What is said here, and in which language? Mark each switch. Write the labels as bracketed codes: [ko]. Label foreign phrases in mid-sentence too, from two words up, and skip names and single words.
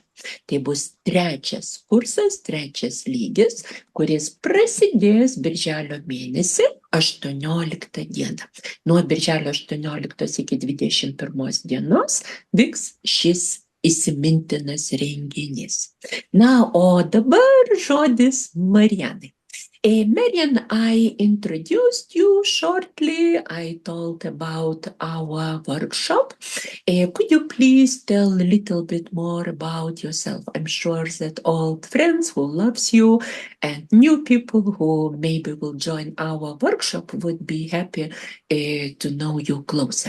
[lt] Tai bus trečias kursas, trečias lygis, kuris prasidės birželio mėnesį 18 dieną. Nuo birželio 18 iki 21 dienos vyks šis įsimintinas renginys. Na, o dabar žodis Marianai. [en] Marian, I introduced you shortly. I told about our workshop. Could you please tell a little bit more about yourself? I'm sure that old friends who loves you and new people who maybe will join our workshop would be happy to know you closer.